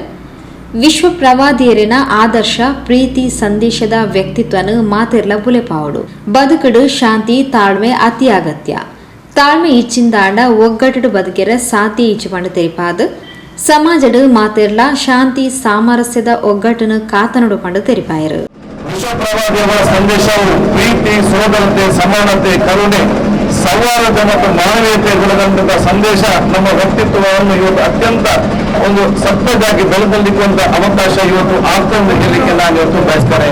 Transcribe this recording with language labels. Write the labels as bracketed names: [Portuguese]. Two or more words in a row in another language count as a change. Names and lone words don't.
[Tulu] ವಿಶ್ವ ಪ್ರವಾದಿಯರಿನ ಆದರ್ಶ ಪ್ರೀತಿ ಸಂದೇಶದ ವ್ಯಕ್ತಿತ್ವನು ಮಾತೆರ್ಲ ಬುಲೆಪಾವಡು ಬದುಕಡು ಶಾಂತಿ ತಾಳ್ಮೆ ಅತಿ ಅಗತ್ಯ ತಾಳ್ಮೆ ಇಚ್ಚಿಂದಾಂಡ ಒಗ್ಗಟ್ಟು ಬದುಕೆರ ಸಾತಿ ಇಚ್ಚುಪಂಡು ತೆರಿಪಾದು ಸಮಾಜಡು ಮಾತೆರ್ಲ ಶಾಂತಿ ಸಾಮರಸ್ಯದ ಒಗ್ಗಟ್ಟನ್ನು ಕಾತನಡು ಪಂಡು ತೆರಿಪಾಯರು [Kannada] ವಿಶ್ವ ಪ್ರವಾದಿಯವರ ಸಂದೇಶವು ಪ್ರೀತಿ ಸೋದರತೆ ಸಮಾನತೆ ಕರುಣೆ ಸೌಹಾರ್ದ ಮತ್ತು ಮಾನವೀಯತೆ ಗುಣದಂತಹ ಸಂದೇಶ ನಮ್ಮ ವ್ಯಕ್ತಿತ್ವವನ್ನು ಇವತ್ತು ಅತ್ಯಂತ ಒಂದು ಸತ್ತದಾಗಿ ಬೆಳೆದಲ್ಲಿಕ್ಕುವಂತ ಅವಕಾಶ ಇವತ್ತು ಆಗ್ತದೆ ಹೇಳಲಿಕ್ಕೆ ನಾನು ಇವತ್ತು ಬಯಸ್ತೇನೆ.